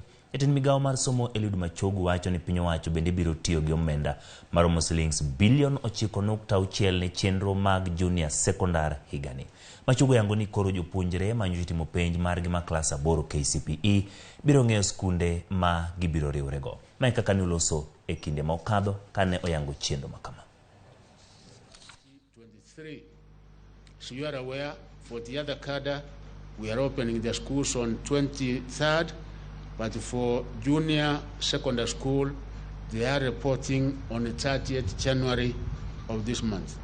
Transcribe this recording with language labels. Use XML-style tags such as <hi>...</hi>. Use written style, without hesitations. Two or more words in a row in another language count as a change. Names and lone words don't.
<luo>Jatend Migago mar somo Eliud Machogu wacho ni piny owacho bende biro tiyo gi omenda maromo Sh9.6 bilion ne chenro mag</luo> <en>junior sekondar</en> <luo>higani. Machogu yango ni koro jopuonjre manyo timo penj margi ma klas 8 KCPE biro ng'eyo skunde ma gibiro riwrego. Mae kaka ne uloso e kinde ma okadho kane oyango chenro makama.</luo> <en>So you are aware, for the other cadre, we are opening the schools on 23rd, but for junior secondary school, they are reporting on the 30th January of this month.</en>